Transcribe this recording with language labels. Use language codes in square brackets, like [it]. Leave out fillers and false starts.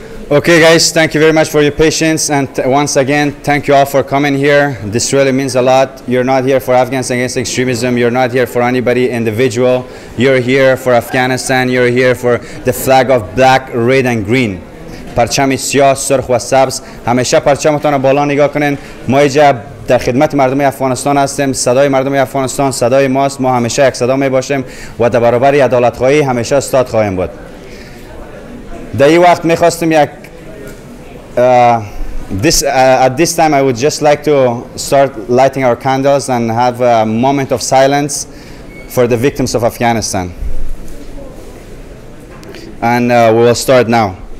[en] Okay guys, thank you very much for your patience, and once again thank you all for coming here. This really means a lot. You're not here for Afghans against extremism, you're not here for anybody individual, you're here for Afghanistan, you're here for the flag of black, red and green. [fa] پرچم سیاه، سرخ و سبز. همیشه پرچمتون رو بالا نگاه کنین. ما اینجا در خدمت مردم افغانستان هستیم. صدای مردم افغانستان صدای ماست. ما همیشه یک صدا می باشیم و در برابر عدالت خواهی همیشه استاد خواهیم بود. در این وقت میخواستم یک [en] at this time I would just like to start lighting our candles and have a moment of silence for the victims of Afghanistan. And we will start now.